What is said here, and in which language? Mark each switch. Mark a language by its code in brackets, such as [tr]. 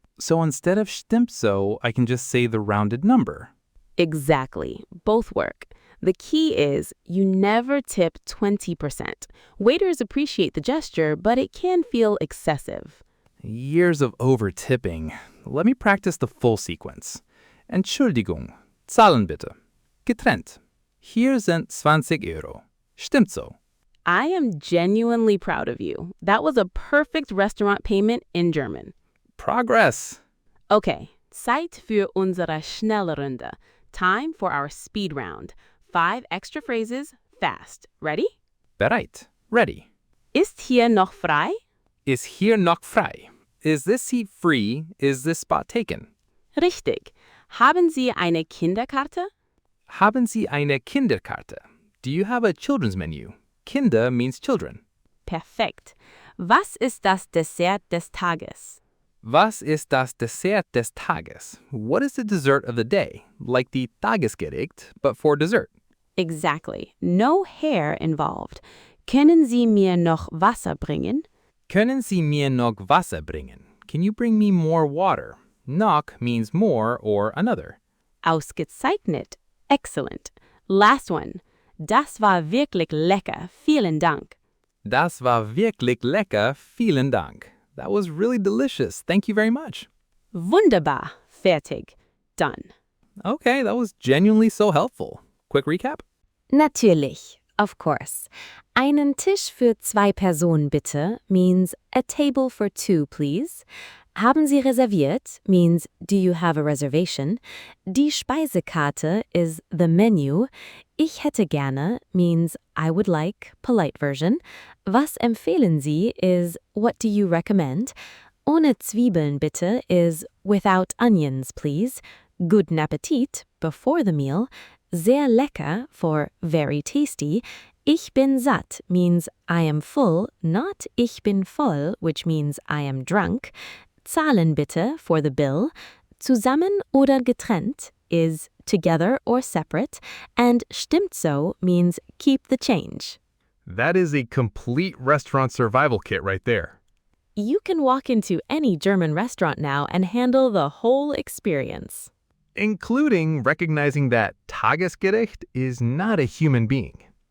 [en] So instead of [de] stimmt so, [en] I can just say the rounded number. Exactly. Both work. The key is you never tip 20%. Waiters appreciate the gesture, but it can feel excessive. Years of over-tipping. Let me practice the full sequence. [de] Entschuldigung, Zahlen bitte. Getrennt. Hier sind 20 Euro. Stimmt so. [en] I am genuinely proud of you. That was a perfect restaurant payment in German. Progress. [de] Okay, Zeit für unsere Schnellrunde. [en] Time for our speed round. 5 extra phrases, fast. Ready? [de] Bereit. [en] Ready. [de] Ist hier noch frei? Is hier noch frei? [en] Is this seat free? Is this spot taken? [de] Richtig. Haben Sie eine Kinderkarte? Haben Sie eine Kinderkarte? [en] Do you have a children's menu? Kinder means children. [de] Perfekt. Was ist das Dessert des Tages? Was ist das Dessert des Tages? [en] What is the dessert of the day? Like the Tagesgericht, but for dessert. Exactly. No hair involved. [de] Können Sie mir noch Wasser bringen? Können Sie mir noch Wasser bringen? [en] Can you bring me more water? Noch means more or another. [de] Ausgezeichnet. [en] Excellent. Last one. [de] Das war wirklich lecker. Vielen Dank. Das war wirklich lecker. Vielen Dank. [en] That was really delicious. Thank you very much. [de] Wunderbar. Fertig. [en] Done. Okay, that was genuinely so helpful. Quick recap? [de] Natürlich, [en] of course. [de] Einen Tisch für 2 Personen bitte [en] means a table for 2, please. [de] Haben Sie reserviert [en] means do you have a reservation? [de] Die Speisekarte [en] is the menu. [de] Ich hätte gerne [en] means I would like, polite version. [de] Was empfehlen Sie [en] is what do you recommend? [de] Ohne Zwiebeln bitte [en] is without onions, please. [de] Guten Appetit [en] before the meal. [de] Sehr lecker [en] for very tasty. [de] Ich bin satt [en] means I am full, not [de] ich bin voll, [en] which means I am drunk. [de] Zahlen bitte [en] for the bill. [de] Zusammen oder getrennt [en] is together or separate. And [de] stimmt so [en] means keep the change. That is a complete restaurant survival kit right there. You can walk into any German restaurant now and handle the whole experience. Including recognizing that Tagesgericht is not a human being.